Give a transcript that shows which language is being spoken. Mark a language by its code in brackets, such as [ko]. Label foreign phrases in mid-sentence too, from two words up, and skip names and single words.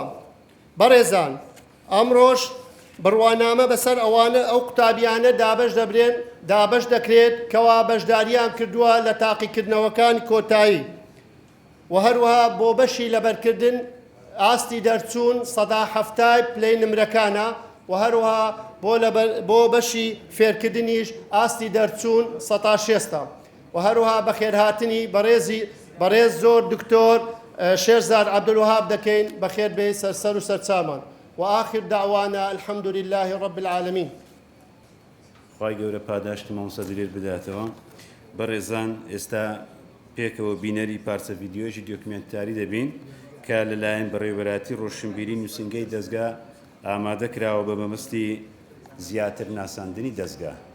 [ckb] بەڕێزان، ئەمڕۆژ بڕوانامە بەسەر ئەوانە ئەو قوتابیانە دابەش دەکرێت کەوا بەشداریان کردووە لە تاقیکردنەوەکانی کۆتایی، و هەروەها بۆ بەشی لەبەرکردن ئاستی دەرچوون 170 پلەی نمرەکانە، و هەروەها بۆ بەشی فێرکردنیش ئاستی دەرچوون 160. و هەروەها بەخێرهاتنی بەڕێز زۆر دکتۆر شێرزاد عەبدولوهاب دەکەین، بەخێر بێ سەرسەر و سەرچامان. [ar] وآخر دعوانا الحمد لله رب العالمين. [ckb] خی گەورە پاداشتی مامۆستا دلێر بداتەوە. بەڕێزان، ئێستا پێکەوە بینەری پارچە ڤیدیۆژی دۆکمێنتاری دەبین کە لەلایەن بەڕێوەبەراتی ڕۆشنبیری نووسنگەی دەزگا ئامادە کراوە بە مەبەستی زیاتر ناساندنی دەزگا.